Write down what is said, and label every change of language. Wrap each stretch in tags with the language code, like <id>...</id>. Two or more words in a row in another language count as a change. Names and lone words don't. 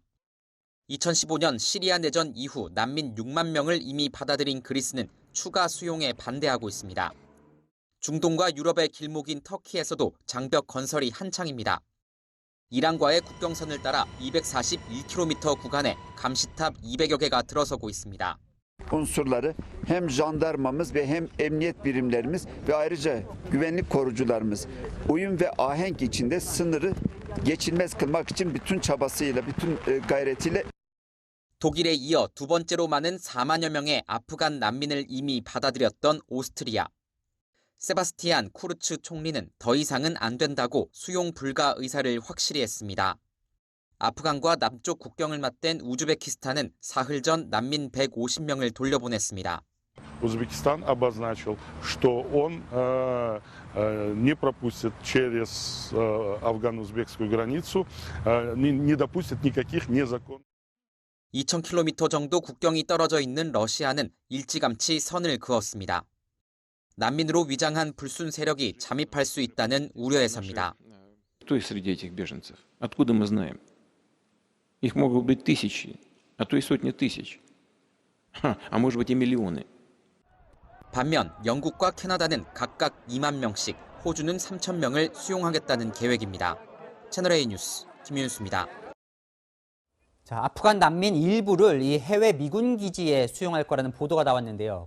<ko>2015년 시리아 내전 이후 난민 6만 명을 이미 받아들인 그리스는 추가 수용에 반대하고 있습니다. 중동과 유럽의 길목인 터키에서도 장벽 건설이 한창입니다. 이란과의 국경선을 따라 241km 구간에 감시탑 200여 개가 들어서고 있습니다.</ko> <tr>unsurları hem jandarmamız ve hem emniyet birimlerimiz ve ayrıca güvenlik korucularımız uyum ve ahenk içinde sınırı geçilmez kılmak için bütün çabasıyla, bütün gayretiyle</tr> <ko>독일에 이어 두 번째로 많은 4만여 명의 아프간 난민을 이미 받아들였던 오스트리아. 세바스티안 쿠르츠 총리는 더 이상은 안 된다고 수용 불가 의사를 확실히 했습니다. 아프간과 남쪽 국경을 맞댄 우즈베키스탄은 사흘 전 난민 150명을 돌려보냈습니다.</ko> <ru>Узбекистан обозначил, что он не пропустит через афгано-узбекскую границу, не допустит никаких незаконных.</ru> <ko>2,000km 정도 국경이 떨어져 있는 러시아는 일찌감치 선을 그었습니다. 난민으로 위장한 불순 세력이 잠입할 수 있다는 우려에서입니다.</ko> <ru>Кто есть среди этих беженцев? Откуда мы знаем? Их могут быть тысячи, а то и сотни тысяч. А может быть и миллионы.</ru> <ko>반면 영국과 캐나다는 각각 2만 명씩, 호주는 3천 명을 수용하겠다는 계획입니다. 채널A 뉴스 김윤수입니다. 자, 아프간 난민 일부를 이 해외 미군 기지에 수용할 거라는 보도가 나왔는데요.</ko>